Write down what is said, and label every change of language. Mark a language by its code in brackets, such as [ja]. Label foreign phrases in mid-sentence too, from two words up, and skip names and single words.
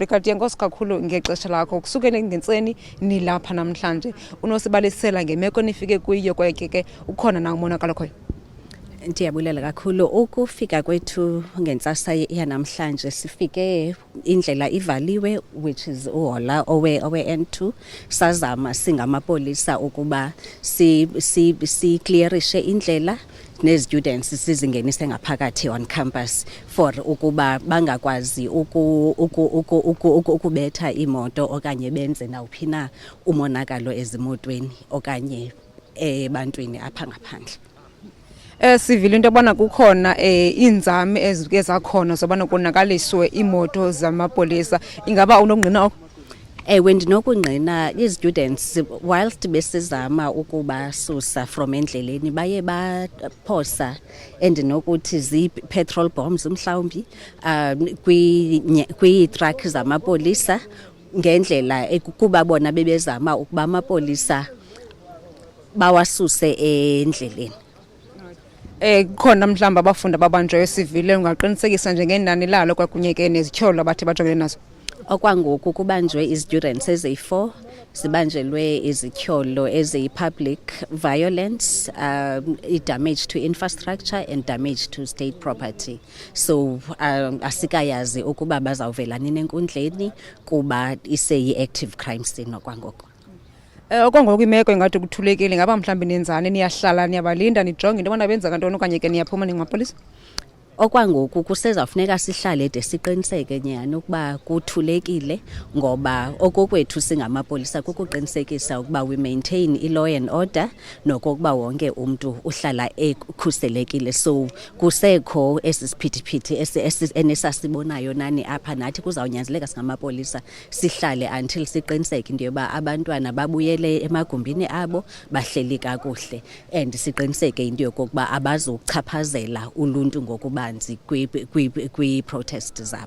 [xh] Brigadier, nkosi kakhulu ngexesha lakho. Kusukela ngentseni nilapha namhlanje unosibalisela ngemeko nifike kuyo kwaye ke ukhona na umonakalo khoyo? Ndiyabulela kakhulu. Ukufika kwethu ngentsasa yanamhlanje sifike indlela ivaliwe, [en] which is [xh] uhola owe N2. Sazama singamapolisa ukuba si clearishe indlela ne-students sizingenise ngaphakathi [en] on campus for [xh] ukuba bangakwazi ukubetha imoto okanye benze nawuphi na umonakalo ezimotweni okanye ebantwini apha ngaphandle. Sivile into yobana kukhona iinzame ezike zakhona zobana konakaliswe imoto zamapolisa. Ingaba unokungqina oko? Ewe, ndinokungqina. I-students whilst besizama ukuba susa from endleleni baye baphosa endinokuthi zii- [en] petrol bombs [xh] mhlawumbi kwii-truck zamapolisa ngendlela kuba bona bebezama ukuba amapolisa bawasuse endleleni. Khona mhlamba abafundi ababanjwe sivile ungaqinisekisa njengenani lalo kwakunye ke nezityholo abathi bajongene nazo? Okwangoku kubanjwe i-students eziyi-4 zibanjelwe izityholo eziyi-public violence, [en] i-damage to infrastructure and damage to state property. [xh] So asikayazi ukuba bazawuvela nini enkundleni kuba iseyi- [en] active crime scene [xh] okwangoku. Okwangoku imeko ingathi kuthulekile, ngaba mhlawumbi nenzani, niyahlala niyabalinda nijonge into yobana benza kantoni okanye ke niyaphuma ningamapolisa? Okwangoku kusezawufuneka sihlale de siqiniseke nyani ukuba kuthulekile, ngoba okokwethu singamapolisa kukuqinisekisa ukuba [en] we maintain i-law and order [xh] nokokuba wonke umntu uhlala ekhuselekile. So kusekho esi siphithiphithi enesasibonayo nani apha, nathi kuzawunyanzeleka singamapolisa sihlale until siqiniseke into yoba abantwana babuyele emagumbini abo bahleli kakuhle, and siqiniseke into yokokuba abazuchaphazela uluntu ngokuba kwi-protest zabo.